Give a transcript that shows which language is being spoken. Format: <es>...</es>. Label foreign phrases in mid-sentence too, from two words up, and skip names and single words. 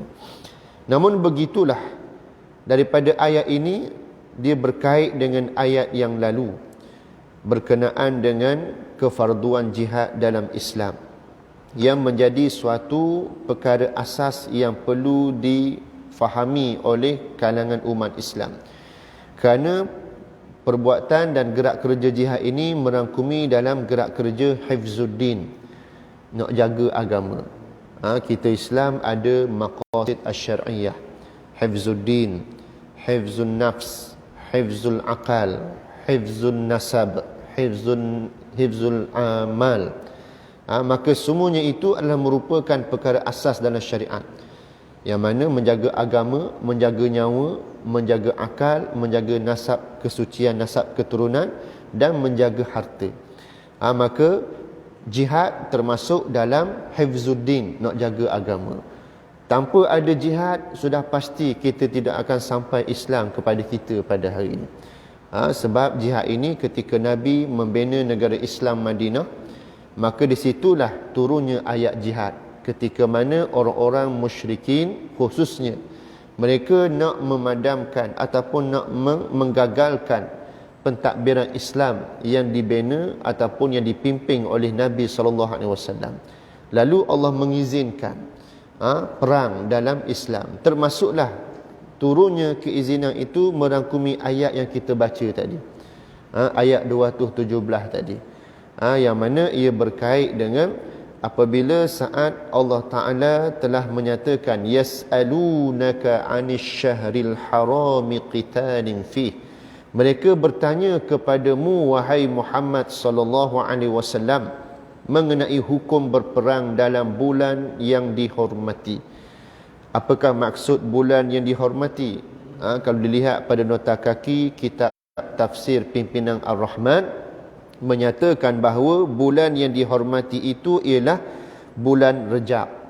<ms>Namun begitulah, daripada ayat ini dia berkait dengan ayat yang lalu berkenaan dengan kefarduan jihad dalam Islam, yang menjadi suatu perkara asas yang perlu difahami oleh kalangan umat Islam. Kerana perbuatan dan gerak kerja jihad ini merangkumi dalam gerak kerja hifzuddin, nak jaga agama. Kita Islam ada</ms> <ar>مقاصد الشريعة، حفظ الدين، حفظ النفس، حفظ العقل, حفظ النسب، حفظ المال.</ar> <ms>Maka semuanya itu adalah merupakan perkara asas dalam syariat, yang mana menjaga agama, menjaga nyawa, menjaga akal, menjaga nasab kesucian, nasab keturunan, dan menjaga harta. Maka jihad termasuk dalam hifzuddin, nak jaga agama. Tanpa ada jihad, sudah pasti kita tidak akan sampai Islam kepada kita pada hari ini. Sebab jihad ini ketika Nabi membina negara Islam Madinah, maka disitulah turunnya ayat jihad, ketika mana orang-orang musyrikin khususnya mereka nak memadamkan ataupun nak menggagalkan pentadbiran Islam yang dibina ataupun yang dipimpin oleh Nabi SAW. Lalu Allah mengizinkan perang dalam Islam. Termasuklah turunnya keizinan itu merangkumi ayat yang kita baca tadi, ayat 217 tadi, yang mana ia berkait dengan apabila saat Allah Ta'ala telah menyatakan</ms> <ar>يسألونك عن الشهر الحرام قتال فيه,</ar> <ms>mereka bertanya kepadamu wahai Muhammad</ms> <ar>صلى الله عليه وسلم</ar> <ms>mengenai hukum berperang dalam bulan yang dihormati. Apakah maksud bulan yang dihormati? Kalau dilihat pada nota kaki kitab tafsir pimpinan Ar-Rahman, menyatakan bahawa bulan yang dihormati itu ialah bulan Rejab.</ms>